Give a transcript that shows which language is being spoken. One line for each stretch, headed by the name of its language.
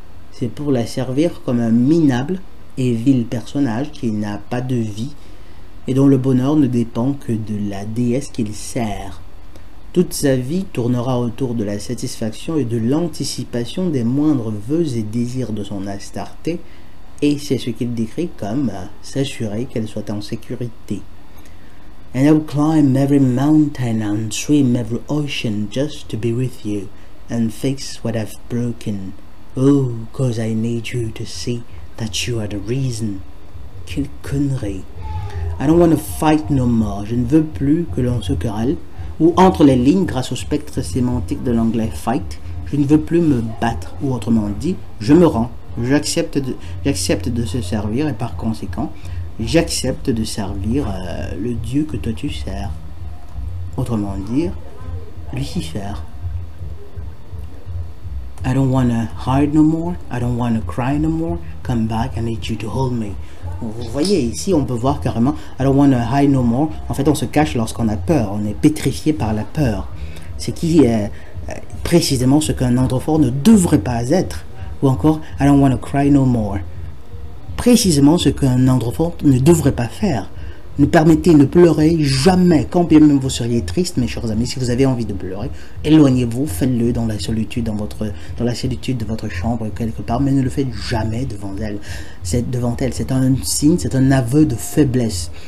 French: C'est pour la servir comme un minable et vil personnage qui n'a pas de vie et dont le bonheur ne dépend que de la déesse qu'il sert. Toute sa vie tournera autour de la satisfaction et de l'anticipation des moindres vœux et désirs de son Astarté, et c'est ce qu'il décrit comme s'assurer qu'elle soit en sécurité.
English: And I will climb every mountain and swim every ocean just to be with you and fix what I've broken. Oh, cause I need you to see that you are the reason.
French: Quelle connerie.
English: I don't want to fight no more.
French: Je ne veux plus que l'on se querelle. Ou entre les lignes, grâce au spectre sémantique de l'anglais fight, je ne veux plus me battre. Ou autrement dit, je me rends. J'accepte de se servir et par conséquent, j'accepte de servir le Dieu que toi tu sers. Autrement dit, Lucifer.
English: I don't want to hide no more. I don't want to cry no more. Come back, I need you to hold me.
French: Vous voyez, ici, on peut voir carrément
English: I don't want to hide no more.
French: En fait, on se cache lorsqu'on a peur. On est pétrifié par la peur. C'est qui est précisément ce qu'un androphore ne devrait pas être. Ou encore
English: I don't want to cry no more.
French: Précisément ce qu'un androphore ne devrait pas faire. Ne permettez, ne pleurez jamais, quand bien même vous seriez triste, mes chers amis. Si vous avez envie de pleurer, éloignez-vous, faites-le dans la solitude, dans la solitude de votre chambre, quelque part, mais ne le faites jamais devant elle. C'est un signe, c'est un aveu de faiblesse.